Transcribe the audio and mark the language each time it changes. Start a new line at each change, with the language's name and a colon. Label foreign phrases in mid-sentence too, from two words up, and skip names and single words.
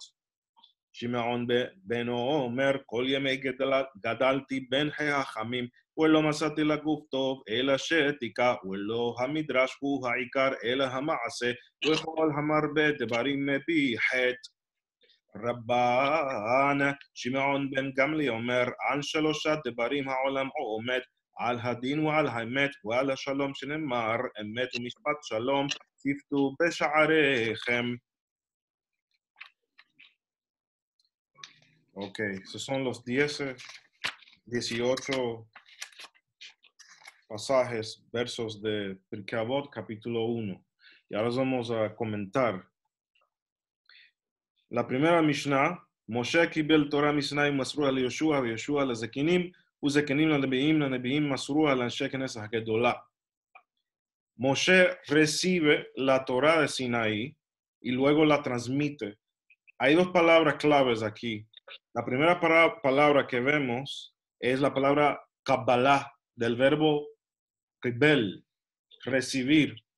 Hebrew: שמעון בנו אומר, כל ימי גדלתי בין החכמים, ולא מצאתי לגוף טוב, אלא שתיקה, ולא המדרש הוא העיקר, אלא המעשה, וכל המרבה דברים מפי חטא. רבן שמעון בן גמליאל אומר, על 3 דברים העולם עומד, על הדין ועל האמת ועל השלום שנאמר, אמת ומשפט שלום, שפטו בשעריכם.
Spanish: Ok, esos son los 18 pasajes, versos de Pirkei Avot, capítulo 1. Y ahora vamos a comentar. La primera Mishnah, Moshe
Hebrew: קיבל תורה מסיני ומסרוה ליהושע ויהושע לזקנים וזקנים לנביאים מסרוה לאנשי כנסת הגדולה.
Spanish: Moshe recibe la Torah de Sinaí y luego la transmite. Hay dos palabras claves aquí. La primera palabra que vemos es la palabra Kabbalah, del verbo qibel, recibir.